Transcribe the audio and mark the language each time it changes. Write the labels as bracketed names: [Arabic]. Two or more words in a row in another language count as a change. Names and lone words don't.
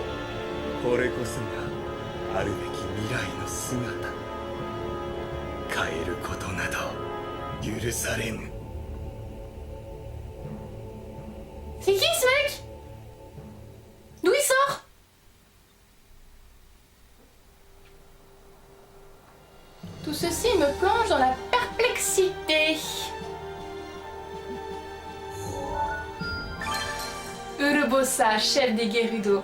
[Japanese] これこそがあるべき未来の姿。変えることなど許されぬ。 [French] C'est qui ce mec? D'où il sort? Tout ceci me plonge dans la perplexité. Urbosa, chef des Gerudo.